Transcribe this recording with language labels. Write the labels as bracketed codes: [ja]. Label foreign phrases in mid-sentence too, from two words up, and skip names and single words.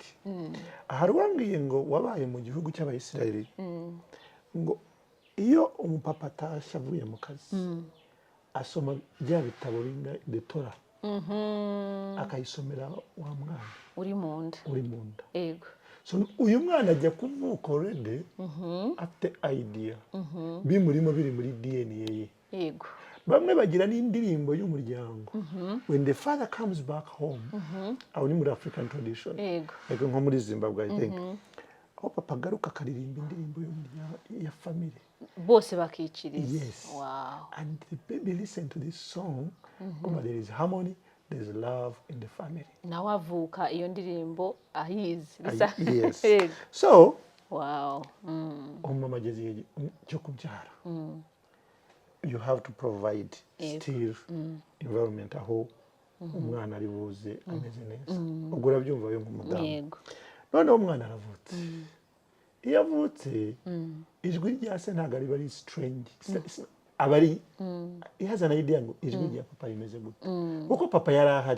[rw] Hari uwambwiye ngo wabaye mu gihugu cy'Abayisiraheli, ngo iyo umupapa atashye avuye mu kazi asoma bya bitabo de Torah, akayisomera wa mwana uri mu nda. Yego. So uyu mwana ajya kuvuka already afite idea bimurimo, biri muri DNA ye. Yego. Bamwe bagira n'indirimbo y'umuryango, [en] when the father comes back home, [rw] aho ni muri [en] African tradition, [rw] Yego. nko muri Zimbabwe [en] I think, [rw] aho papa agaruka akaririmba indirimbo y'umuryango ya family, bose bakiciriza. [en] Yes. Wow. And the baby listen to this song, there is harmony, there is love in the family. [rw] Nawe avuka iyo ndirimbo ahizi. [en] Yes. [rw] Yego. [en] So Wow. [rw] umama ageze igihe cyo kubyara, [en] you have to provide still environment [rw] aho umwana ari buze ameze neza. Ubwo urabyumva yo nk'umudamu. Yego. Noneho umwana aravutse. Iyo avutse, ijwi rya se ntabwo riba ari strange, aba ari ihazana idea ngo ijwi rya papa rimeze gute, kuko papa yari ahari.